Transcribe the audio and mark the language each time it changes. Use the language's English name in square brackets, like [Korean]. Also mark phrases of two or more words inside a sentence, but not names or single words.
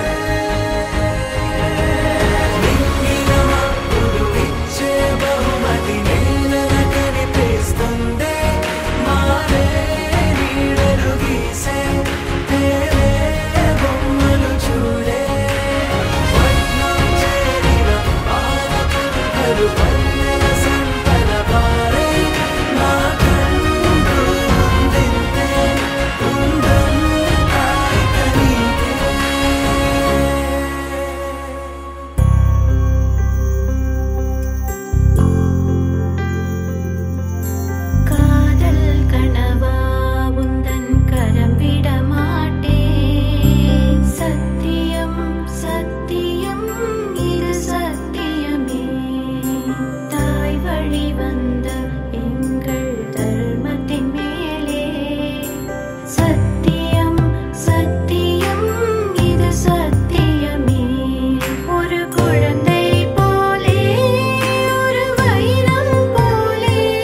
[Telugu] బహుమతి నేలన కనిపిస్తుందే మారే నీడలు గీసే తేరే బొమ్మలు చూడే వర్ణం చేరిన పాలపుంటలు పల్లెల సంపద పారే నా కంటూ ఉందింతే ఉందంతా ఇక నీకే [Tamil] காதல் கனவா உந்தன் கரம் விட மாட்டேன் சத்தியம் சத்தியம் இது சத்தியமே தாய் வழி வந்த எங்கள் தர்மத்தின் மேலே சத்தியம் சத்தியம் இது சத்தியமே ஒரு குழந்தை போலே ஒரு வைரம் போலே